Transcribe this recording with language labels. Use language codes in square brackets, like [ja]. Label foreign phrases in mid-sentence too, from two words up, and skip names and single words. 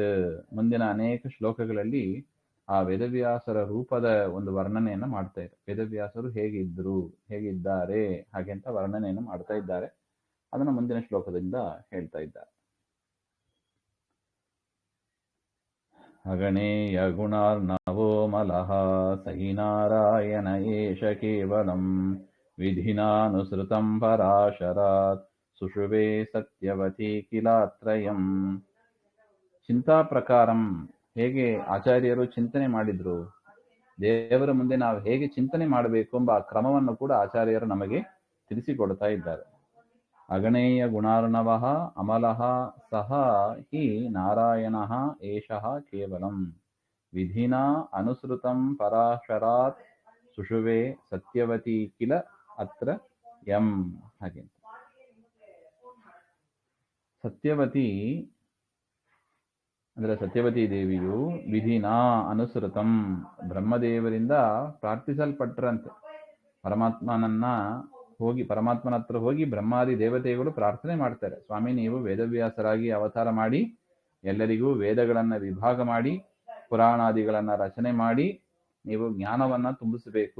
[kn] ಮುಂದಿನ ಅನೇಕ ಶ್ಲೋಕಗಳಲ್ಲಿ ಆ ವೇದವ್ಯಾಸರ ರೂಪದ ಒಂದು ವರ್ಣನೆಯನ್ನ ಮಾಡ್ತಾ ಇದ್ದಾರೆ. ವೇದವ್ಯಾಸರು ಹೇಗಿದ್ರು, ಹೇಗಿದ್ದಾರೆ ಹಾಗೆ ಅಂತ ವರ್ಣನೆಯನ್ನು ಮಾಡ್ತಾ ಇದ್ದಾರೆ. ಅದನ್ನು ಮುಂದಿನ ಶ್ಲೋಕದಿಂದ ಹೇಳ್ತಾ ಇದ್ದಾರೆ. [sa] ಅಗಣೇಯ ಗುಣಾರ್ಣವೋ ಮಲಃ ಸಹಿ ನಾರಾಯಣ ಏಷ ಕೇವಲಂ ವಿಧಿನಾನುಸೃತಂ ಪರಾಶರಾತ್ ಸುಷುವೆ ಸತ್ಯವತಿ ಕಿಲಾತ್ರಯಂ. ಚಿಂತಾ ಪ್ರಕಾರಂ, [kn] ಹೇಗೆ ಆಚಾರ್ಯರು ಚಿಂತನೆ ಮಾಡಿದ್ರು, ದೇವರ ಮುಂದೆ ನಾವು ಹೇಗೆ ಚಿಂತನೆ ಮಾಡಬೇಕು ಎಂಬ ಆ ಕ್ರಮವನ್ನು ಕೂಡ ಆಚಾರ್ಯರು ನಮಗೆ ತಿಳಿಸಿಕೊಡ್ತಾ ಇದ್ದಾರೆ. [sa] ಅಗಣೇಯ ಗುಣಾರ್ಣವಃ ಅಮಲಃ ಸಹ ಹಿ ನಾರಾಯಣಃ ಏಷಃ ಕೇವಲಂ. ವಿಧಿನಾ ಅನುಸೃತಂ ಪರಾಶರಾತ್ ಸುಷುವೆ ಸತ್ಯವತಿ ಕಿಲ ಅತ್ರ ಯಂ. [kn] ಹಾಗೆ ಸತ್ಯವತಿ ಅಂದರೆ ಸತ್ಯವತಿ ದೇವಿಯು [sa] ವಿಧಿನಾ ಅನುಸೃತಂ [kn] ಬ್ರಹ್ಮದೇವರಿಂದ ಪ್ರಾರ್ಥಿಸಲ್ಪಟ್ರಂತೆ. ಪರಮಾತ್ಮನ ಹತ್ರ ಹೋಗಿ ಬ್ರಹ್ಮಾದಿ ದೇವತೆಗಳು ಪ್ರಾರ್ಥನೆ ಮಾಡ್ತಾರೆ, ಸ್ವಾಮಿ ನೀವು ವೇದವ್ಯಾಸರಾಗಿ ಅವತಾರ ಮಾಡಿ ಎಲ್ಲರಿಗೂ ವೇದಗಳನ್ನ ವಿಭಾಗ ಮಾಡಿ ಪುರಾಣಾದಿಗಳನ್ನ ರಚನೆ ಮಾಡಿ ನೀವು ಜ್ಞಾನವನ್ನ ತುಂಬಿಸಬೇಕು.